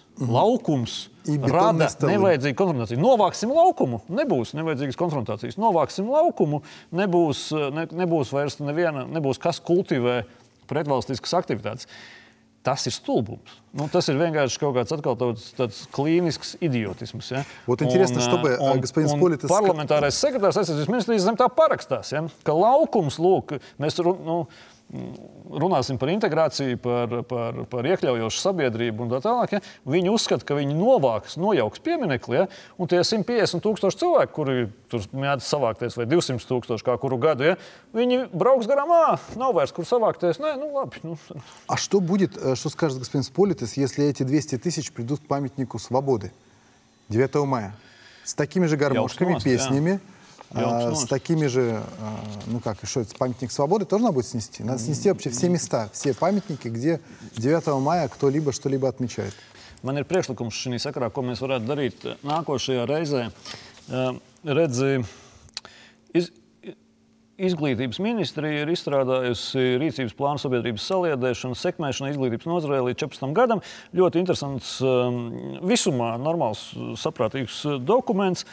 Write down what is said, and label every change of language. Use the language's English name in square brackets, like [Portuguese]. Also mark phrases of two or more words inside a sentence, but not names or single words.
[Latvian] Laukums rada nevajadzīgu konfrontāciju. Novāksim laukumu, nebūs nevajadzīgas konfrontācijas. Novāksim laukumu, nebūs vairs nebūs kas kultivē pretvalstiskas aktivitātes. Tas ir stulbums. Tas ir vienkārši kaut kāds atkal tāds klīnisks idiotisms. Ja? [Russian] Вот интересно, чтобы господин Сполитис... [Latvian] Parlamentārais sekretārs aizsardzības ministrijas zem tā parakstās, ja? Ka laukums, lūk, mēs runāsim par integrāciju, par iekļaujošu sabiedrību un tā tālāk. Ja? Viņi uzskata, ka viņi nojauks pieminekli, ja? Un tie 150,000 cilvēki, kuri tur mēdz savākties, vai 200,000 kā kuru gadu, ja? Viņi brauks garām, nav vairs kur savākties. Nē, labi. [Russian] А что будет, что скажет господин Сполитис, если эти 200 тысяч придут к памятнику Свободы 9 мая? С такими же гармошками, песнями, с такими же, что это, памятник Свободы тоже надо будет снести? Надо снести вообще все места, все памятники, где 9 мая кто-либо что-либо отмечает. [Latvian] Man ir priekšlikums šī sakarā, ko mēs varētu darīt nākošajā reizē. Redzi, Izglītības ministrija ir izstrādājusi rīcības plānu sabiedrības saliedēšanu, sekmēšanu izglītības nozarē līdz 14 gadam. Ļoti interesants, visumā normāls, saprātīgs dokuments.